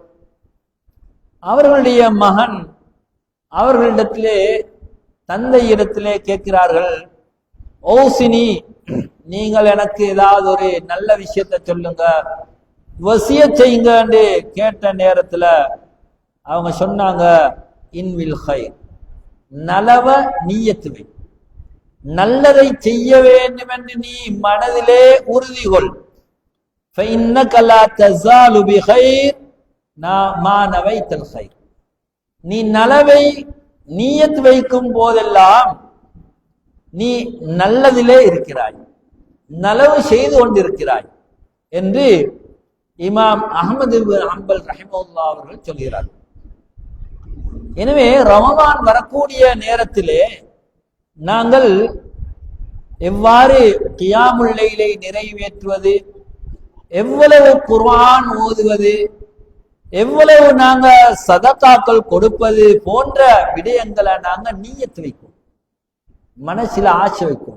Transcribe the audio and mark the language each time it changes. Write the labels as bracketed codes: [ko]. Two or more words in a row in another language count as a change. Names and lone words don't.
[ta] அவர்களுடைய மகன் அவர்களிடத்திலே தந்தை இடத்திலே கேட்கிறார்கள், ஓசினி, நீங்கள் எனக்கு ஏதாவது ஒரு நல்ல விஷயத்தை சொல்லுங்க, வசியத் செய்யுங்க என்று கேட்ட நேரத்துல அவங்க சொன்னாங்க, [ar] انو الخير, [ta] நலவ நீயத்து வை, நல்லதை செய்ய வேண்டும் என்று நீ மனதிலே உறுதி கொள். [ar] فإنك لا تزال بخير ما نويت الخير. [ta] நீ நலவை நீயத் வைக்கும் போதெல்லாம் நீ நல்லதிலே இருக்கிறாய், நலவு செய்து கொண்டிருக்கிறாய் என்று இமாம் அஹ்மது பின் ஹம்பல் ரஹிமஹுல்லாஹ் அவர்கள் சொல்கிறார்கள். எனவே ரமலான் வரக்கூடிய நேரத்திலே நாங்கள் எவ்வாறு [ar] قيام الليل [ta] நிறைவேற்றுவது, எவ்வளவு குர்ஆன் ஓதுவது, எவ்வளவு நாங்க சதகாக்கள் கொடுப்பது போன்ற விடயங்களை நாங்க நீயத்து வைக்கும், மனசில ஆசை வைக்கும்.